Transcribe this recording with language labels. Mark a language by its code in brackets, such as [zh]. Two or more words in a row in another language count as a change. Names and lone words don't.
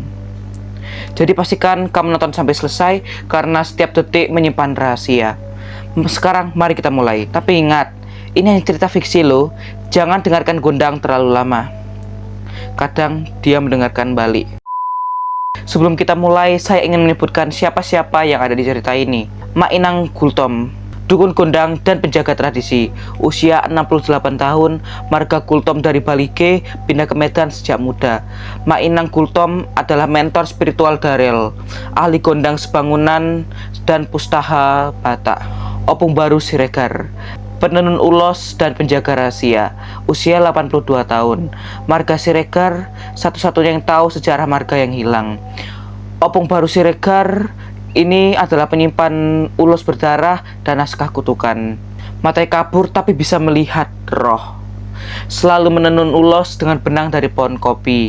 [id] Jadi pastikan kamu nonton sampai selesai, karena setiap detik menyimpan rahasia. Sekarang mari kita mulai. Tapi ingat, ini hanya cerita fiksi loh. Jangan dengarkan gondang terlalu lama. Kadang dia mendengarkan balik. Sebelum kita mulai, saya ingin menyebutkan siapa-siapa yang ada di cerita ini. Mak Inang Gultom, dukun gondang dan penjaga tradisi, usia 68 tahun, marga Gultom dari Balige, pindah ke Medan sejak muda. Mak Inang Gultom adalah mentor spiritual Darel, ahli gondang sebangunan dan pustaha Batak. Opung Baru Siregar, penenun ulos dan penjaga rahasia, usia 82 tahun. Marga Siregar, satu-satunya yang tahu sejarah marga yang hilang. Opung Baru Siregar ini adalah penyimpan ulos berdarah dan naskah kutukan. Matanya kabur tapi bisa melihat roh. Selalu menenun ulos dengan benang dari pohon kopi.